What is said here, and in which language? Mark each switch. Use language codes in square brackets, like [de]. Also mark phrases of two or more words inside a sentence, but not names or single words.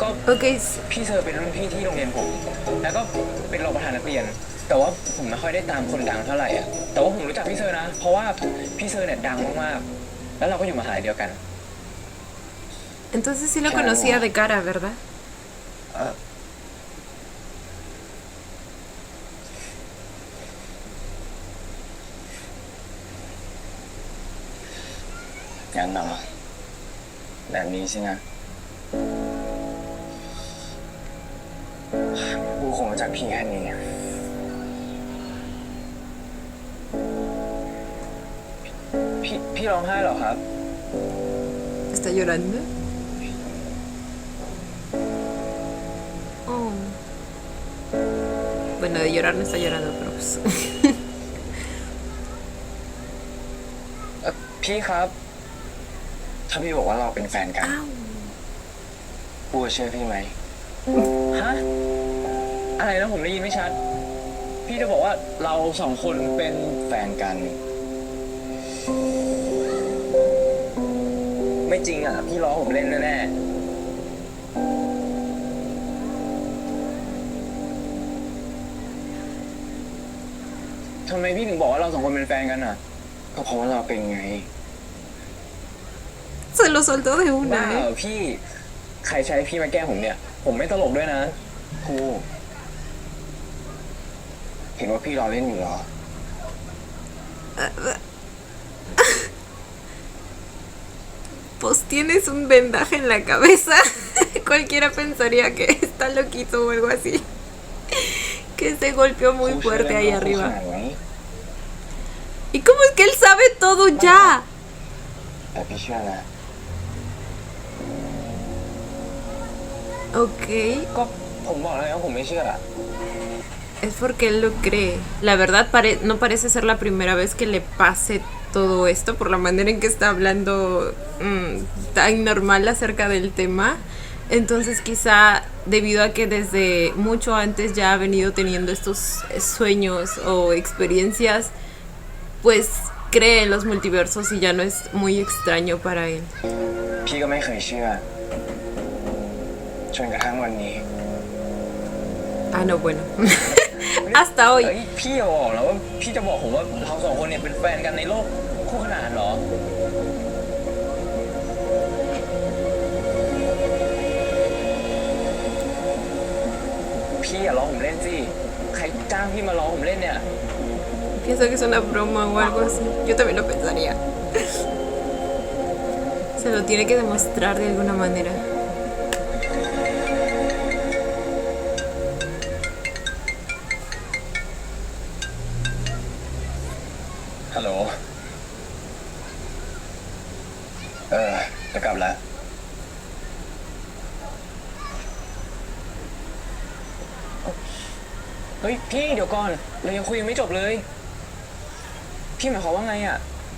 [es] Ok, [th] พี่เธอเป็นรุ่นพี่ที่โรงเรียนผม แล้วก็เป็นรองประธานนักเรียน แต่ว่าผมไม่ค่อยได้ตามคนดังเท่าไหร่อ่ะ แต่ว่าผมรู้จักพี่เธอนะ เพราะว่าพี่เธอเนี่ยดังมากๆ แล้วเราก็อยู่มหาลัยเดียวกัน [es] entonces sí lo conocía de cara, ¿verdad? [th] งั้นเหรอแบบนี้สินะผู้คงรู้จักพี่แค่นี้ พี่ร้องไห้เหรอครับ [es] ¿Está llorando? Oh. Bueno, de llorar no está llorando, pero pues. [th] พี่ครับ ถ้าพี่บอกว่าเราเป็นแฟนกัน [es] Au. [th] ปูเชื่อพี่ไหม ฮะ อะไรนะผมได้ยินไม่ชัด พี่จะบอกว่าเราสองคนเป็นแฟนกัน ไม่จริงอ่ะ พี่ล้อผมเล่นแน่ๆทำไมพี่ถึงบอกว่าเราสองคนเป็นแฟนกันอ่ะ ก็เพราะว่าเราเป็นไง [es] Se lo soltó de [th] บ้า [es] una, [th] เหรอ [es] ¿eh? [th] พี่ ใครใช้พี่มาแกล้งผมเนี่ย ผมไม่ตลกด้วยนะครูเห็นว่าพี่รอเล่นอยู่เหรอ [es] Pues tienes un vendaje en la cabeza. Cualquiera pensaría que está loquito o algo así. Que se golpeó muy [th] ครูเชื่อ [es] fuerte [th] เรื่อง [es] ahí [th] เราข [es] arriba. [th] นาดไหน [es] ¿Y cómo es que él sabe todo ya? [th] แต่พี่เชื่อนะ [es] Ok. [th] ก็ผมบอกแล้วว่าผมไม่เชื่อ [es] Es porque él lo cree. La verdad no parece ser la primera vez que le pase todo esto por la manera en que está hablando tan normal acerca del tema. Entonces quizá debido a que desde mucho antes ya ha venido teniendo estos sueños o experiencias, pues cree en los multiversos y ya no es muy extraño para él. [th] พี่ก็ไม่เคยเชื่อจนกระทั่งวันนี้ [es] Ah, no, bueno. hasta hoy. [th] เฮ้ยพี่อย่าบอกนะว่าพี่จะบอกผมว่าเราสองคนเนี่ยเป็นแฟนกันในโลกคู่ขนานเหรอ พี่อย่าล้อผมเล่นสิใครจ้างพี่มาล้อผมเล่นเนี่ย [es] Pienso que es una broma o algo así. Yo también lo pensaría. Se lo tiene que demostrar de alguna manera. [th] ฮัลโหลจะกลับแล้วเฮ้ยพี่เดี๋ยวก่อนเรายังคุยยังไม่จบเลยพี่หมายความว่าไงอ่ะ